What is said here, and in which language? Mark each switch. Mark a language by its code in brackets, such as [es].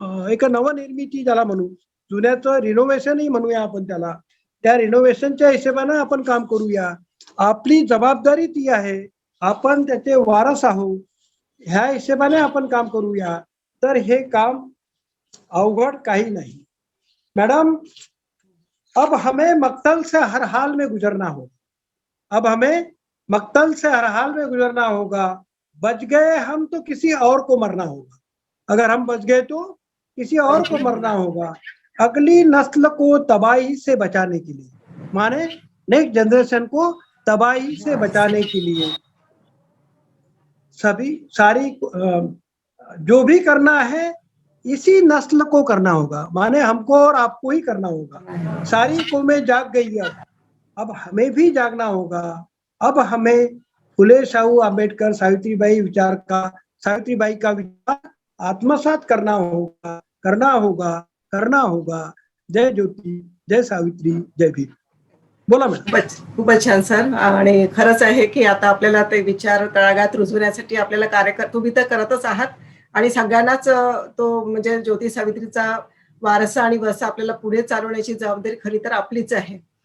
[mr] एक नवनिर्मिती ज्याला म्हणू, जुन्याचं रिनोव्हेशनही म्हणूया आपण त्याला, त्या रिनोव्हेशनच्या हिशोबानं आपण काम करूया. आपली जबाबदारी ती आहे, आपण त्याचे वारस आहोत, ह्या हिशोबाने आपण काम करूया. तर हे काम अवघड काही नाही. [hi] मैडम, अब हमें मक्तल से हर हाल में गुजरना होगा। अब हमें मक्तल से हर हाल में गुजरना होगा। बच गए हम तो किसी और को मरना होगा। अगर हम बच गए तो किसी और को मरना होगा, अगली नस्ल को तबाही से बचाने के लिए, माने नेक्स्ट जनरेशन को तबाही से बचाने के लिए सभी सारी जो भी करना है इसी नस्ल को करना होगा, माने हमको और आपको ही करना होगा। सारी कौमें जाग गई अब हमें भी जागना होगा। अब हमें फुले शाहू आंबेडकर सावित्रीबाई का विचार आत्मसात करना होगा, करना होगा, करना होगा। [mr] जय ज्योती, जय सावित्री, जय भीम. बोला मॅडम. खूपच छान सर. आणि खरंच आहे की आता आपल्याला ते विचार तळागाळात रुजवण्यासाठी आपल्याला कार्य तुम्ही तर करतच आहात आणि सगळ्यांनाच तो म्हणजे ज्योती सावित्रीचा वारसा आणि वसा आपल्याला पुढे चालवण्याची जबाबदारी खरी तर आपलीच आहे.